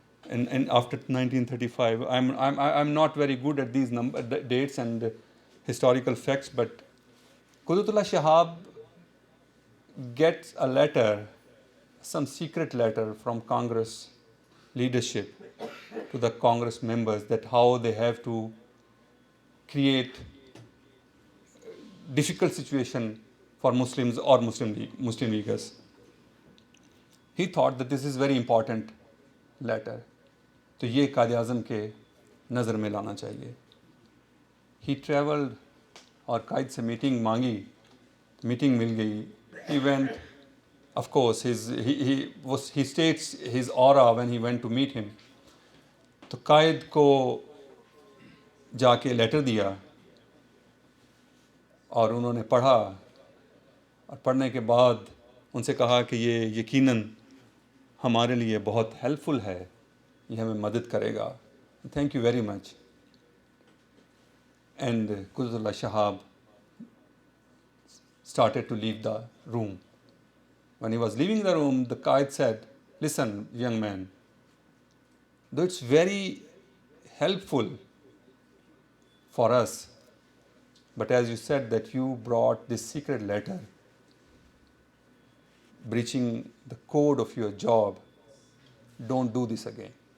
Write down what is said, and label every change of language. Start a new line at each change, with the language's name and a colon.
English: And after 1935, I'm not very good at these dates and historical facts, but Qudratullah Shahab gets a letter, some secret letter from Congress leadership to the Congress members, that how they have to create difficult situation for Muslims or Muslim Leaguers. He thought that this is very important letter,
Hindi: तो ये कायद आज़म के नज़र में लाना चाहिए.
English: He traveled
Hindi: और कायद से meeting मांगी, मीटिंग मिल गई.
English: He went, of course, he states his aura when he went to meet him.
Hindi: तो कायद को जाके लेटर दिया और उन्होंने पढ़ा, और पढ़ने के बाद उनसे कहा कि ये यकीनन हमारे लिए बहुत हेल्पफुल है, ये हमें मदद करेगा.
English: Thank you very much. And Qudratullah Shahab started to leave the room. When he was leaving the room, the Qaid said, listen, young man, though it's very helpful for us, but as you said that you brought this secret letter, breaching the code of your job, don't do this again.